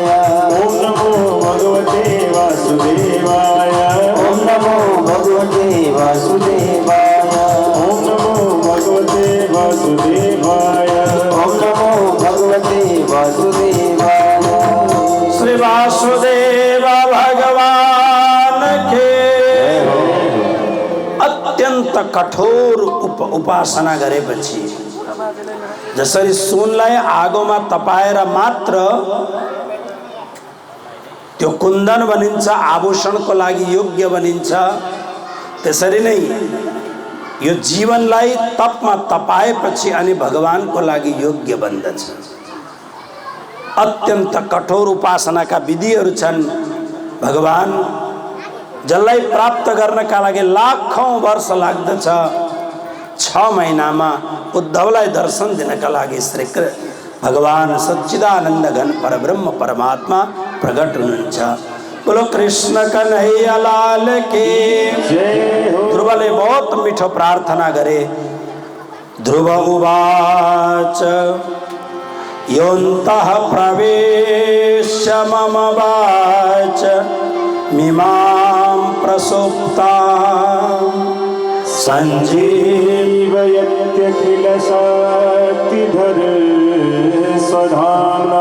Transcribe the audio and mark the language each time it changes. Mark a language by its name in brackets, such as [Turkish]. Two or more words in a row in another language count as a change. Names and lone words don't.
[Sanskrit] ओम नमो भगवते वासुदेवाय। ओम नमो भगवते वासुदेवाय। ओम नमो भगवते वासुदेवाय। ओम नमो भगवते वासुदेवाय। [Nepali] श्री वासुदेव भगवान के अत्यंत कठोर उपासना गरेपछि जसरी सुनलाई आगोमा तपाएर मात्र त्यो कुन्दन बनिन्छ, आभूषणको लागि योग्य बनिन्छ, त्यसरी नै यो जीवनलाई तपमा तपाएपछि अनि भगवानको लागि योग्य बन्दछ। अत्यन्त कठोर उपासनाका विधिहरू छन्। भगवान जसलाई प्राप्त गर्नका लागि लाखौं वर्ष लाग्दछ, 6 महिनामा उद्धवलाई दर्शन दिनका लागि श्री भगवान सच्चिदानन्द घन परब्रह्म परमात्मा प्रकट हुनुहुन्छ। [Hindi] बोलो कृष्ण कन्हैया लाल के जय हो। [Nepali] ध्रुवले बहुत मिठो प्रार्थना गरे। [Sanskrit] ध्रुव उवाच योऽन्तः प्रवेश्य मम वाच मिमां प्रसुप्तां संजीवयत्यखिल शक्तिधर स्वधाम्ना।